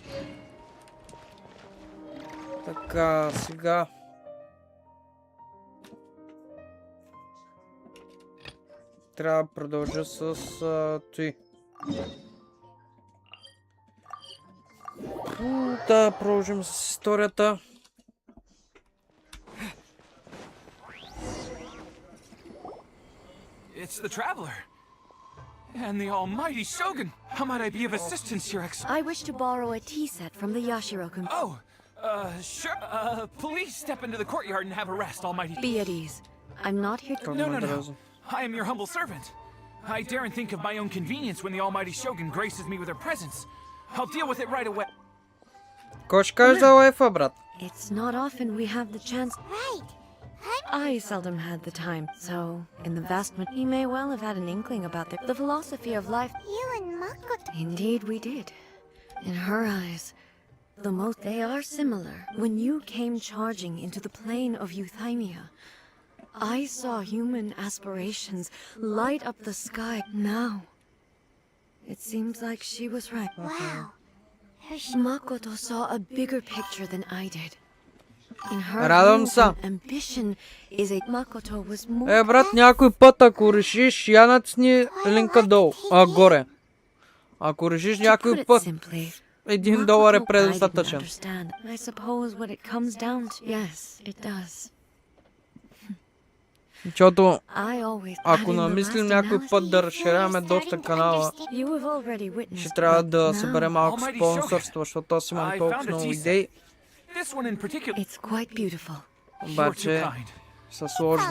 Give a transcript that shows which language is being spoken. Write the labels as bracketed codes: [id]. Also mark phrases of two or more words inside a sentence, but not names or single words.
[bg] Така, сега... Трябва да продължа с той. Да, продължим с историята. [en] It's the traveler. And the almighty Shogun. How might I be of assistance, Your Excellency? I wish to borrow a tea set from the Yashiro community. Oh, sure. Please step into the courtyard and have a rest, almighty. Be at ease. I'm not here to... No. I am your humble servant. I daren't think of my own convenience when the almighty Shogun graces me with her presence. I'll deal with it right away. [bg] Кой ще каже за лайфа, брат? [en] It's not often we have the chance. Right. I seldom had the time, so in the vast he may well have had an inkling about the philosophy of life. You and Makoto. Indeed we did. In her eyes, they are similar. When you came charging into the plane of Euthymia, I saw human aspirations light up the sky. Now, it seems like she was right. Wow. Makoto saw a bigger picture than I did. In her [bg] Радвам [en] view, [bg] се. [en] ambition is a Makoto was more... [bg] Е, брат, някой път, ако решиш, я натисни линка долу, горе. Ако решиш някой път, $1 е предостатъчен. [en] I suppose what it comes down to... Yes, it does. [bg] Защото, ако намислим някой път да разширяваме доста канала, ще трябва да съберем малко спонсорство, защото аз имам толкова много идеи. Обаче са сложни.